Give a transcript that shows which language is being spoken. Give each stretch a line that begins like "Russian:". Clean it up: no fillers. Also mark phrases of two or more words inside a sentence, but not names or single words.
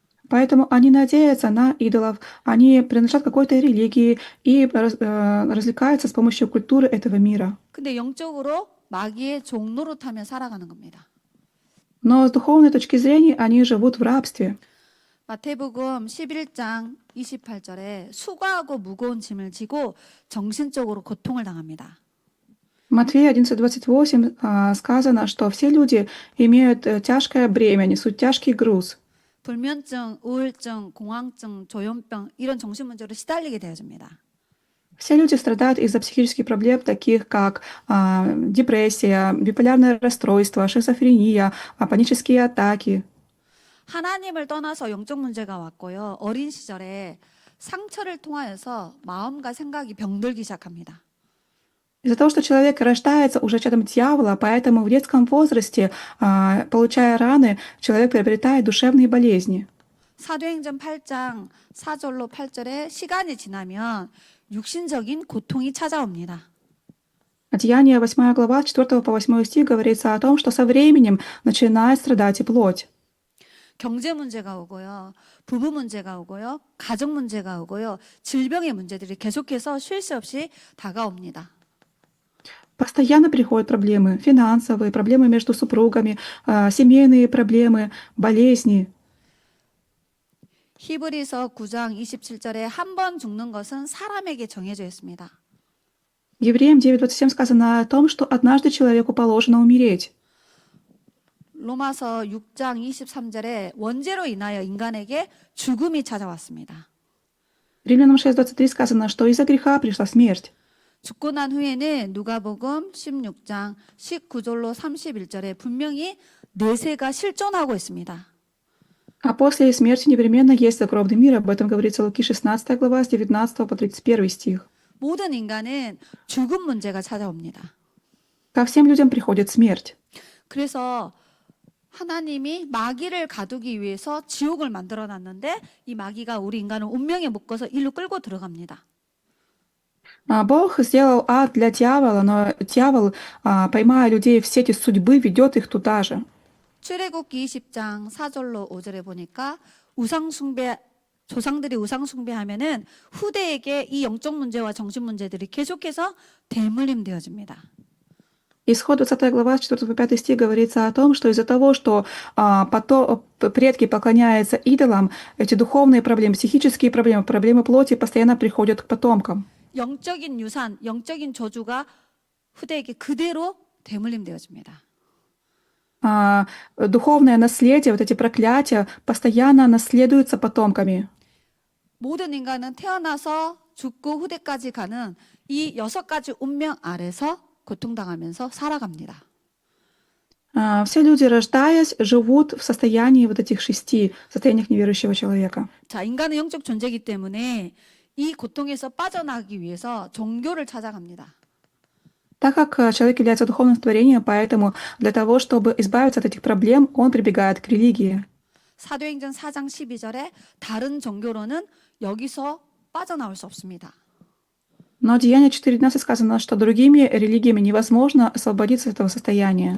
Russian: Поэтому они надеются на идолов, они принадлежат какой-то религии и развлекаются с помощью культуры этого мира.
Korean: 근데 영적으로 마귀의 종노릇하며 살아가는 겁니다.
Russian: Но с духовной точки зрения они живут в рабстве.
Korean: 마태복음 11장 28절에 수고하고 무거운 짐을 지고 정신적으로 고통을 당합니다.
Russian: Матфея 11:28 сказано, что все люди имеют тяжкое бремя, несут тяжкий груз.
Korean: 불면증, 우울증, 공황증, 조현병 이런 정신 문제로 시달리게 되어집니다.
Russian: Все люди страдают из-за психических проблем, таких как депрессия, биполярное расстройство, шизофрения, панические атаки.
Korean: 하나님을 떠나서 영적 문제가 왔고요. 어린 시절에 상처를 통하여서 마음과 생각이 병들기 시작합니다.
Russian: Из-за того, что человек рождается уже чадом дьявола, поэтому в детском возрасте, получая раны, человек приобретает душевные болезни.
Korean: 사도행전 8장 4절로 8절에 시간이 지나면 육신적인 고통이 찾아옵니다.
Russian: Деяние 8 глава, 4 по 8 стих говорится о том, что со временем начинает страдать и плоть.
Korean: 경제 문제가 오고요. 부부 문제가 오고요. 가정 문제가 오고요. 질병의 문제들이 계속해서 쉴 새 없이 다가옵니다.
Russian: Постоянно приходят проблемы, финансовые, проблемы между супругами, семейные проблемы, болезни.
Korean: 히브리서 9장 27절에 한 번 죽는 것은 사람에게 정해져 있습니다.
Russian: Евреям 9:27 сказано о том, что однажды человеку положено умереть.
Korean: 로마서 6장 23절에 원죄로 인하여 인간에게 죽음이 찾아왔습니다.
Russian: Римлянам 6:23 сказано, что из-за греха пришла смерть.
Korean: 죽고 난 후에는 누가복음 16장 19절로 31절에 분명히 내세가 실존하고 있습니다.
Russian: А после смерти непременно есть загробный мир. Об этом говорится Луки 16 глава с 19 по 31 стих.
Korean: 모든 인간은 죽음 문제가 찾아옵니다.
Russian: Ко всем людям приходит смерть.
Korean: 그래서 하나님이 마귀를 가두기 위해서 지옥을 만들어 놨는데 이 마귀가 우리 인간을 운명에 묶어서 일로 끌고 들어갑니다.
Russian: Бог сделал ад для дьявола, но дьявол, поймая людей в сети судьбы, ведет их туда же.
Korean: 출애굽기 20장 4절로 5절에 보니까 우상 숭배 조상들이 우상 숭배하면은 후대에게 이 영적 문제와 정신 문제들이 계속해서 대물림 되어집니다.
Russian: Исход 20 глава, с 4 по 5 стих говорится о том, что из-за того, что предки поклоняются идолам, эти духовные проблемы, психические проблемы, проблемы плоти постоянно приходят к потомкам.
Korean: 영적인 유산, 영적인 저주가 후대에게 그대로 대물림 되어집니다.
Russian: Духовное наследие, вот эти проклятия, постоянно наследуются потомками.
Korean: 모든 인간은 태어나서 죽고 후대까지 가는 이 6가지 운명 아래서 고통당하면서 살아갑니다.
Russian: Все люди, рождаясь, живут в состоянии вот этих 6 состояниях неверующего человека.
Korean: 자, 인간은 영적 존재이기 때문에 이 고통에서 빠져나가기 위해서 종교를 찾아갑니다.
Russian: Так как человек является духовным творением, поэтому для того, чтобы избавиться от этих проблем, он прибегает к религии.
Korean: 사도행전 4장 12절에 다른 종교로는 여기서 빠져나올 수 없습니다.
Russian: Но Деяние 4:12 сказано, что другими религиями невозможно освободиться от этого состояния.